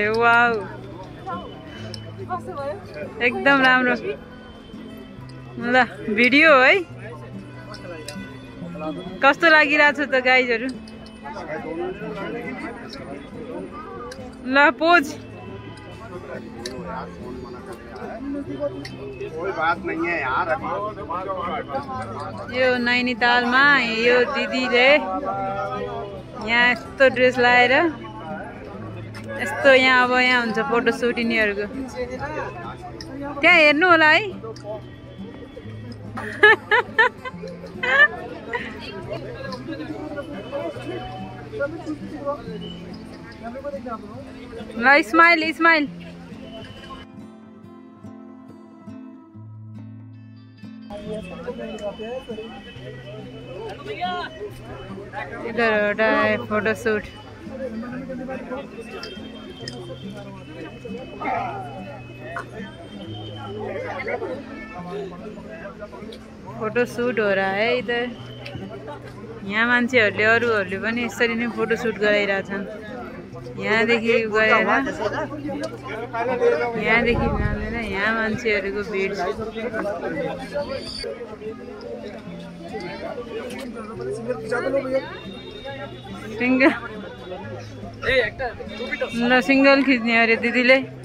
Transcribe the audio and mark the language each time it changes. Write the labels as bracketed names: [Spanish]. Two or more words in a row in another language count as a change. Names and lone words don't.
[Nepali] वाउ एकदम राम्रो। ल भिडियो है कस्तो लागिरहेछ त गाइजहरु। ल पोज। [Hindi] कोई बात नहीं है यार। [Nepali] यो नैनीतालमा यो दिदीले यहाँ यस्तो ड्रेस लाएर यस्तो यहाँ अब यहाँ हुन्छ [English] photo shoot [Nepali] यिनीहरूको। त्यहाँ हेर्नु होला है। ल [English] smile smile. [Nepali] इधर एउटा [English] photo shoot. photo shoot [Hindi] हो रहा है इधर। [Nepali] यहाँ मान्छेहरूले अरूहरूले पनि यसरी नै [English] photo shoot [Nepali] गराइरहेछन्। यहाँदेखि गएर यहाँदेखि जाँदैन यहाँ मान्छेहरूको भिड। सिंगल ल सिंगल खिच्ने अरे दिदीले।